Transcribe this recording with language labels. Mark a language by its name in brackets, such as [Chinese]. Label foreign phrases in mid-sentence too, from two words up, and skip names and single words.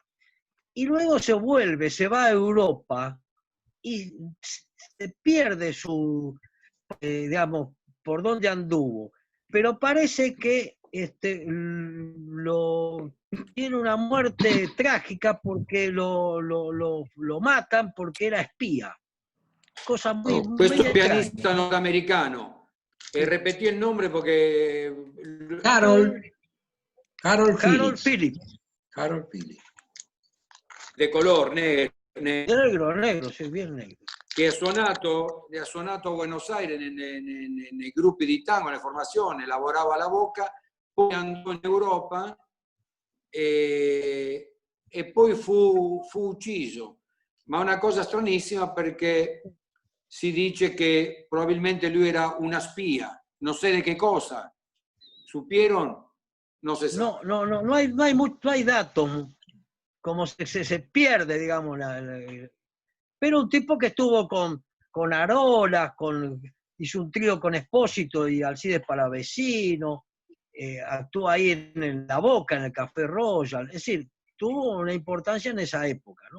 [Spanish] Y luego se va a Europa y se pierde digamos, por dónde anduvo. Pero parece que tiene una muerte trágica porque lo matan porque era espía. Cosa muy, [Italian] questo [Spanish] muy [Italian] pianista nordamericano, repetí il nome perché... Harold Phillips. Harold Phillips. [Spanish] De color, negro, sì, bien negro. [Italian] Che ha suonato a Buenos Aires nei gruppi di tango, nelle formazioni, lavorava a La Boca, poi andò in Europa e poi fu ucciso. Ma è una cosa stranissima perché si dice che probabilmente lui era una spia, non [Spanish] sé de qué cosa. ¿Supieron? No se sabe. No hay datos, como se pierde, digamos. Pero un tipo que estuvo con Arolas, hizo un trío con Espósito y Alcides Palavecino, actuó ahí en La Boca, en el Café Royal, es decir, tuvo una importancia en esa época, ¿no?